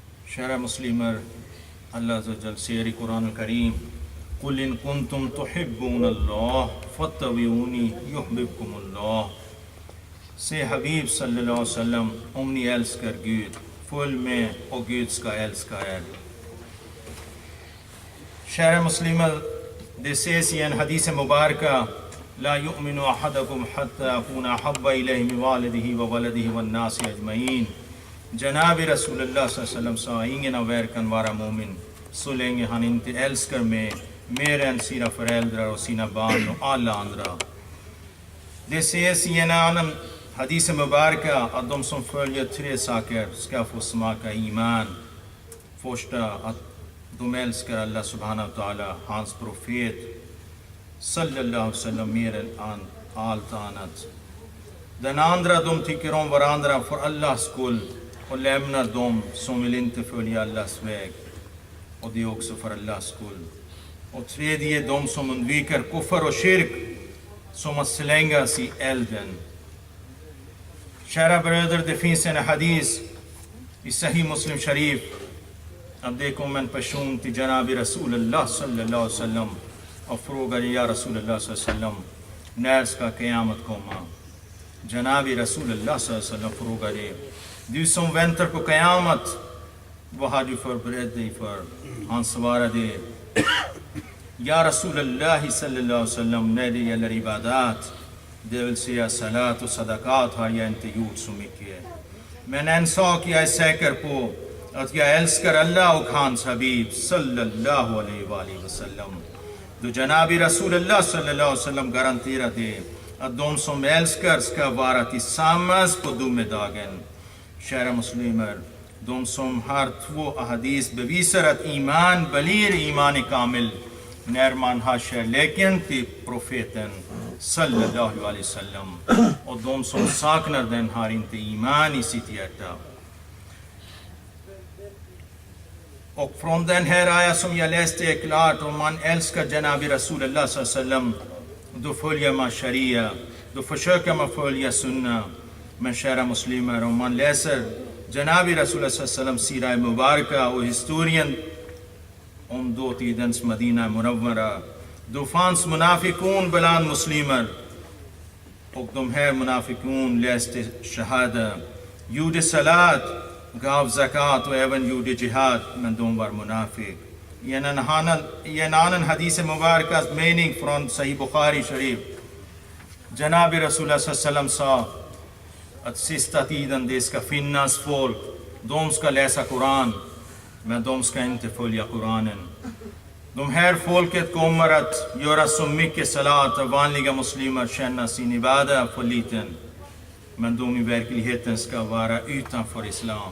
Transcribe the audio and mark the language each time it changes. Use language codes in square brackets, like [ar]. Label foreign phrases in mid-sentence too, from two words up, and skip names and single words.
[sv] Shara Muslimer, Allah [ar] عز وجل [sv] säger i Koran al-Karim: [ar] قل إن كنتم تحبون الله فاتبعوني يحببكم الله. [sv] Säg Habib [ar] صلى الله عليه وسلم, [sv] om ni älskar Gud, följ med och Gud ska älska er. Kära muslimer, det sägs i en [ar] حديث مباركة: لا يؤمن أحدكم حتى أكون أحب إليه من والده وولده والناس أجمعين. [sv] Janabi [ar] رسول الله صلى الله عليه وسلم [sv] sa: ingen av er kan vara mu'min så länge han inte älskar mig mer än sina föräldrar och sina barn och alla andra. Det sägs i en annan [ar] حديث مباركة [sv] att de som följer 3 saker ska få smaka iman. Första, att de älskar [ar] الله سبحانه وتعالى, [sv] hans profet [ar] صلى الله عليه وسلم [sv] mer än allt annat. Den andra, de tycker om varandra för Allahs skull och lämnar dem som vill inte följa Allahs väg, och det är också för Allahs skull. Och tredje, de som undviker kufr och kyrk, som att slängas i elden. Kära bröder, det finns en hadith i Sahih Muslim Sharif att det kom en person till Janabi [ar] رسول الله صلى الله عليه وسلم [sv] och frågade: [ar] يا رسول الله صلى الله عليه وسلم, [sv] när ska Qiyamat komma? Janabi [ar] رسول الله صلى الله عليه وسلم [sv] frågade: du som väntar på Qiyamat, vad har du förberett dig för? Han svarade: [ar] يا رسول الله صلى الله عليه وسلم, [sv] när det gäller ibadat, det vill säga salat och sadakat, har jag inte gjort så mycket. Men en sak jag är säker på, att jag älskar Allah och hans Habib [ar] صلى الله عليه وسلم. [sv] Då Janabi [ar] رسول الله صلى الله عليه وسلم [sv] garanterade att de som älskar ska vara tillsammans på domedagen. Kära muslimer, de som har 2 ahadis bevisar att iman blir iman i kamil när man har kärleken till profeten [ar] صلى الله عليه وسلم, [sv] och de som saknar den har inte iman i sitt hjärta. Och från den här ayah som jag läste är klart, om man älskar Janabi [ar] رسول الله صلى الله عليه وسلم, [sv] då följer man sharia, då försöker man följa sunna. Men kära muslimer, om man läser Janabi [ar] رسول الله صلى الله عليه وسلم سيرة مباركة [sv] och historien om dåtidens Madina Munawwara, då fanns munafikun bland muslimer, och de här munafikun läste shahada, gjorde salat, gav zakat och även gjorde jihad, men de var munafik. I en annan hadith mubarakas mening från Sahih Bukhari Sharif, Janabi [ar] رسول الله صلى الله عليه وسلم [sv] sa att sista tiden det ska finnas folk, de ska läsa Koran, men de ska inte följa Koranen. De här folket kommer att göra så mycket salat att vanliga muslimer känner sin ibada för liten, men de i verkligheten ska vara utanför islam.